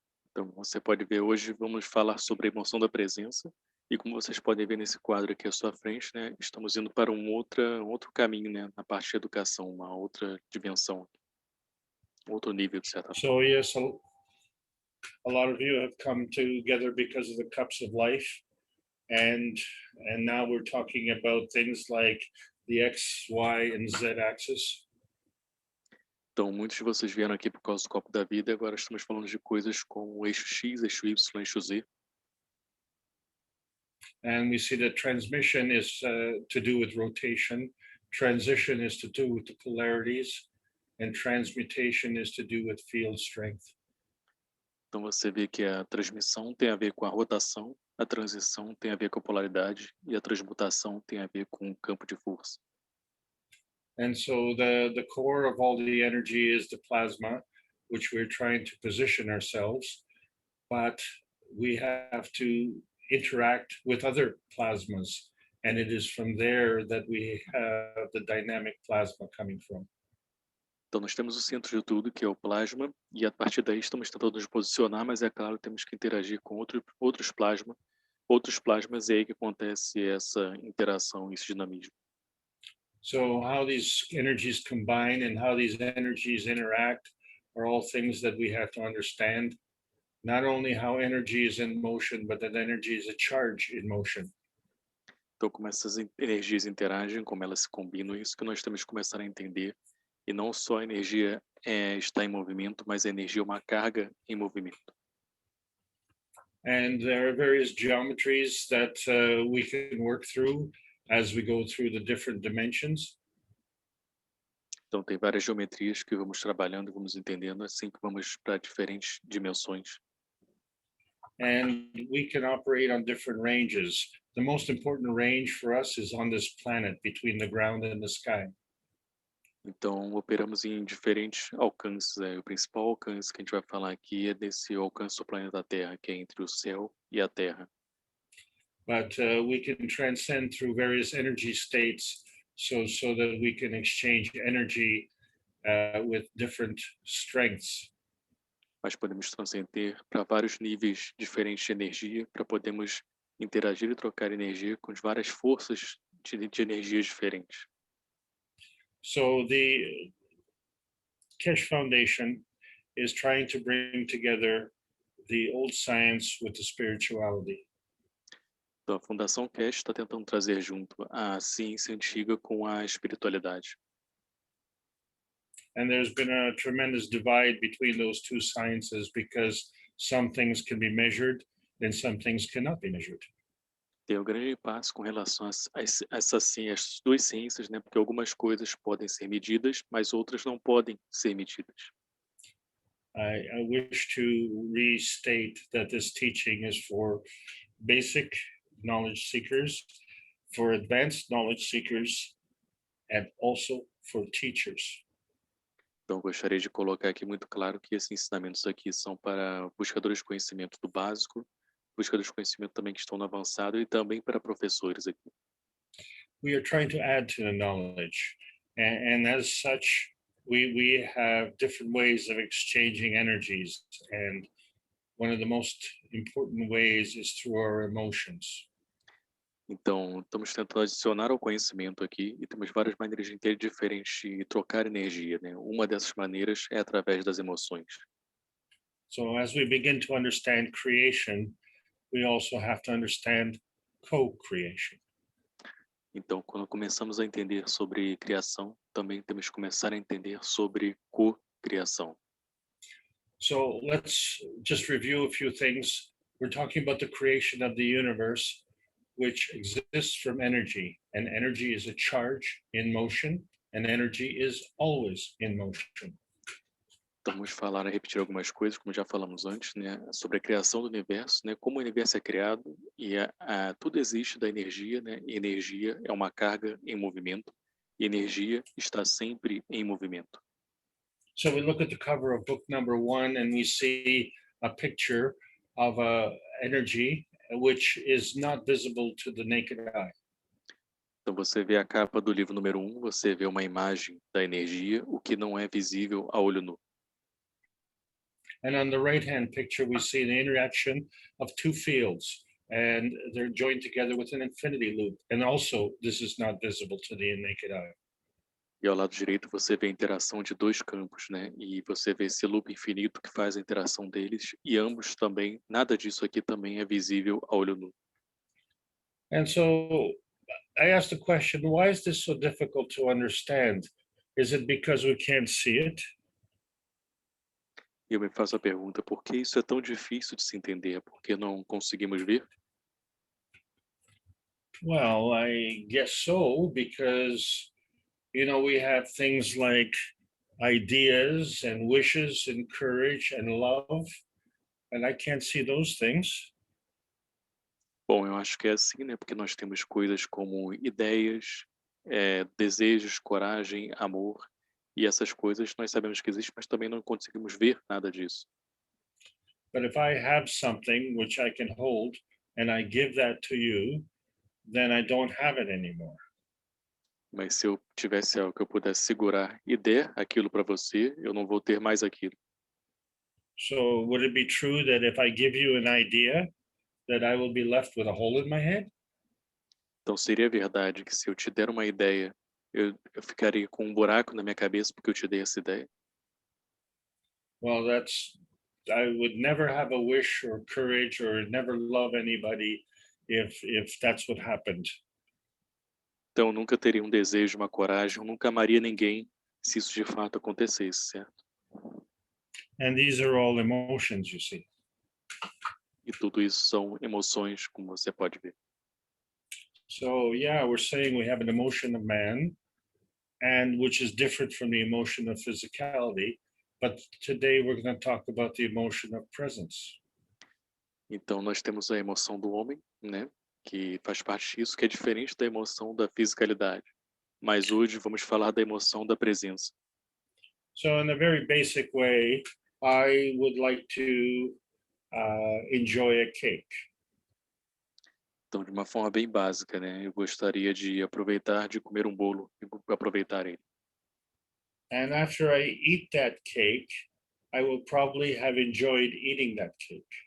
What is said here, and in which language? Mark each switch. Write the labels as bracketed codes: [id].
[pt] Então, você pode ver, hoje vamos falar sobre a emoção da presença. E como vocês podem ver nesse quadro aqui à sua frente, né, estamos indo para um outro caminho, né, na parte de educação, uma outra dimensão, outro nível de certa forma. [en] So yes, a lot of you have come together because of the cups of life. And now we're talking about things like the X, Y, and Z axis. [pt] Então, muitos de vocês vieram aqui por causa do copo da vida, e agora estamos falando de coisas como o eixo X, eixo Y, eixo Z. [en] And we see that transmission is to do with rotation, transition is to do with the polarities, and transmutation is to do with field strength. [pt] Então, você vê que a transmissão tem a ver com a rotação, a transição tem a ver com a polaridade e a transmutação tem a ver com o campo de força. [en] And so the core of all the energy is the plasma, which we're trying to position ourselves, but we have to interact with other plasmas, and it is from there that we have the dynamic plasma coming from. [pt] Então, nós temos o centro de tudo, que é o plasma, e a partir daí estamos tentando nos posicionar, mas é claro, temos que interagir com outros plasmas, e é aí que acontece essa interação, esse dinamismo. [en] So how these energies combine and how these energies interact are all things that we have to understand. Not only how energy is in motion, but that energy is a charge in motion. [pt] Então, como essas energias interagem, como elas se combinam, isso que nós temos que começar a entender. E não só a energia está em movimento, mas a energia é uma carga em movimento. [en] And there are various geometries that we can work through as we go through the different dimensions. [pt] Então, tem várias geometrias que vamos trabalhando e vamos entendendo assim que vamos para diferentes dimensões. [en] And we can operate on different ranges. The most important range for us is on this planet between the ground and the sky. [pt] Então, operamos em diferentes alcances. O principal alcance que a gente vai falar aqui é desse alcance do planeta Terra, que é entre o céu e a Terra. [en] But we can transcend through various energy states so that we can exchange energy with different strengths. [pt] Mas podemos transcender para vários níveis diferentes de energia, para podermos interagir e trocar energia com as várias forças de energias diferentes. [en] So the Keshe Foundation is trying to bring together the old science with the spirituality. [pt] Então, a Fundação Keshe está tentando trazer junto a ciência antiga com a espiritualidade. [en] And there's been a tremendous divide between those two sciences because some things can be measured and some things cannot be measured. [pt] Tem um grande passo com relação a essas duas ciências, né? Porque algumas coisas podem ser medidas, mas outras não podem ser medidas. [en] I wish to restate that this teaching is for basic knowledge seekers, for advanced knowledge seekers, and also for teachers. [pt] Então, gostaria de colocar aqui muito claro que esses ensinamentos aqui são para buscadores de conhecimento do básico, buscadores de conhecimento também que estão no avançado e também para professores aqui. [en] We are trying to add to the knowledge, and as such, we have different ways of exchanging energies, and one of the most important ways is through our emotions. [pt] Então, estamos tentando adicionar ao conhecimento aqui e temos várias maneiras de ter diferentes e trocar energia, né? Uma dessas maneiras é através das emoções. [en] So as we begin to understand creation, we also have to understand co-creation. [pt] Então, quando começamos a entender sobre criação, também temos que começar a entender sobre co-criação. [en] So let's just review a few things. We're talking about the creation of the universe, which exists from energy, and energy is a charge in motion, and energy is always in motion. [pt] Então, vamos falar, repetir algumas coisas, como já falamos antes, né, sobre a criação do universo, né, como o universo é criado e tudo existe da energia, né, e energia é uma carga em movimento, e energia está sempre em movimento. [en] So we look at the cover of book number 1 and we see a picture of energy which is not visible to the naked eye. [pt] Então, você vê a capa do livro número 1, você vê uma imagem da energia, o que não é visível a olho nu. [en] And on the right-hand picture, we see the interaction of two fields, and they're joined together with an infinity loop. And also, this is not visible to the naked eye. [pt] E ao lado direito você vê a interação de dois campos, né? E você vê esse loop infinito que faz a interação deles, e ambos também, nada disso aqui também é visível a olho nu. [en] And so I asked the question, why is this so difficult to understand? Is it because we can't see it? [pt] E eu me faço a pergunta, por que isso é tão difícil de se entender? Por que não conseguimos ver? [en] Well, I guess so, because, we have things like ideas and wishes and courage and love, and I can't see those things. [pt] Bom, eu acho que é assim, né? Porque nós temos coisas como ideias, desejos, coragem, amor, e essas coisas nós sabemos que existem, mas também não conseguimos ver nada disso. [en] But if I have something which I can hold and I give that to you, then I don't have it anymore. [pt] Mas se eu tivesse algo que eu pudesse segurar e der aquilo para você, eu não vou ter mais aquilo. [en] So would it be true that if I give you an idea, that I will be left with a hole in my head? [pt] Então seria verdade que se eu te der uma ideia, eu ficaria com um buraco na minha cabeça porque eu te dei essa ideia. [en] Well, I would never have a wish or courage or never love anybody if that's what happened. [pt] Então, eu nunca teria um desejo, uma coragem, eu nunca amaria ninguém se isso de fato acontecesse, certo? [en] And these are all emotions, you see. [pt] E tudo isso são emoções, como você pode ver. [en] So yeah, we're saying we have an emotion of man, and which is different from the emotion of physicality. But today we're going to talk about the emotion of presence. [pt] Então, nós temos a emoção do homem, né? Que faz parte disso, que é diferente da emoção da fisicalidade. Mas hoje vamos falar da emoção da presença. [en] So in a very basic way, I would like to enjoy a cake. [pt] Então, de uma forma bem básica, né? Eu gostaria de aproveitar de comer um bolo e aproveitar ele. [en] And after I eat that cake, I will probably have enjoyed eating that cake.